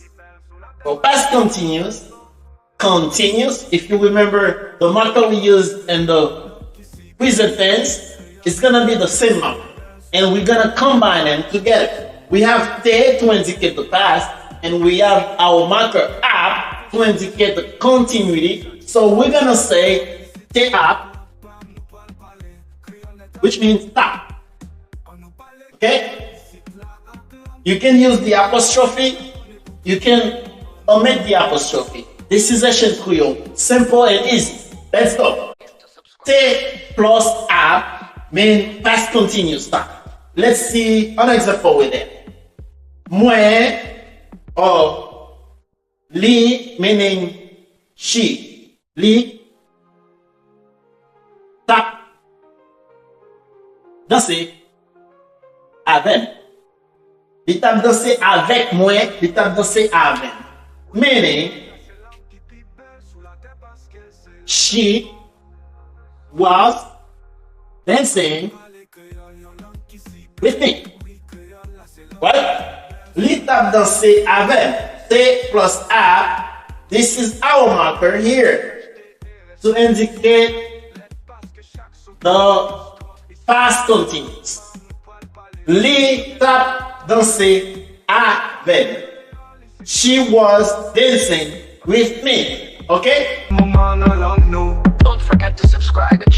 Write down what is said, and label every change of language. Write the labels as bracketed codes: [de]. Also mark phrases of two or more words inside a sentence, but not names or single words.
[en] For past continuous, if you remember the marker we used in the present tense, it's gonna be the same marker. And we're gonna combine them together. We have te to indicate the past, and we have our marker ap to indicate the continuity. So we're gonna say [ht] te ap, [en] which means tap. Okay? You can use the apostrophe, you can omit the apostrophe. This is ancient Creole, simple and easy. Let's go. Te plus ap means past continuous time. Let's see an example with it. Mwen or li meaning she. [ht] Li tap danser avec. Li tap danser avec mwen, li tap danser avec. [en] Meaning she was dancing with me. Right? [ht] Li tap danser avec. [en] Te plus a. This is our marker here to indicate the past continuous. [ht] Li tap danser avec. [en] She was dancing with me. Okay? Don't forget to subscribe.